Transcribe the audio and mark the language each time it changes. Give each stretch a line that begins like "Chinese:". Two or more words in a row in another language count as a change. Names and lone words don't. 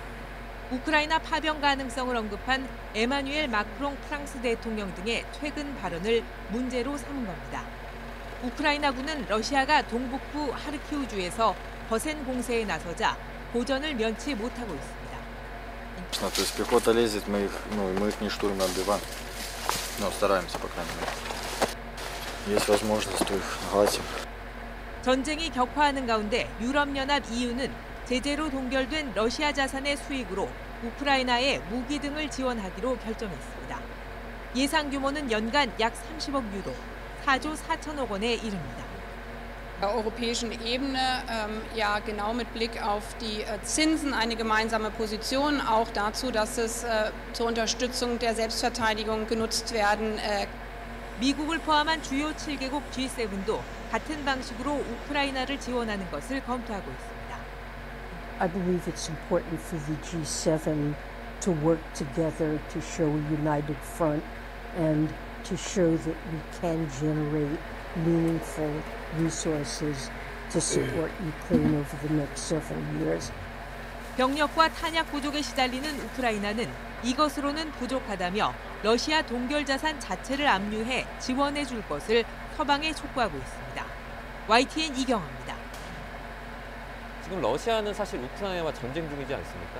Korean: 우크라이나 파병 가능성을 언급한 에마뉴엘 마크롱 프랑스 대통령 등의 최근 발언을 문제로 삼은 겁니다. 우크라이나군은 러시아가 동북부 하르키우주에서 거센 공세에 나서자 고전을 면치 못하고 있습니다.
Russian: То есть пехота лезет, мы их не штурмом отбиваем, но стараемся, по крайней мере. Есть возможность, то их гасим.
Korean: 전쟁이 격화하는 가운데 유럽연합 EU는 제재로 동결된 러시아 자산의 수익으로 우크라이나에 무기 등을 지원하기로 결정했습니다. 예상 규모는 연간 약 30억 유로, 4조 4천억 원에 이릅니다.
German: Europäischen Ebene ja genau mit Blick auf die Zinsen eine gemeinsame Position, auch dazu, dass es zur Unterstützung der Selbstverteidigung genutzt werden.
Korean: 미국을 포함한 주요 7개국 G7도 같은 방식으로 우크라이나를 지원하는 것을 검토하고 있습니다.
English: I believe it's important for the G7 to work together to show a united front and to show that we can generate meaningful resources to support Ukraine over the next several years.
Korean: 병력과 탄약 부족에 시달리는 우크라이나는 이것으로는 부족하다며 러시아 동결 자산 자체를 압류해 지원해 줄 것을 서방에 촉구하고 있습니다. YTN 이경아입니다. 지금 러시아는 사실 우크라이나와 전쟁 중이지 않습니까?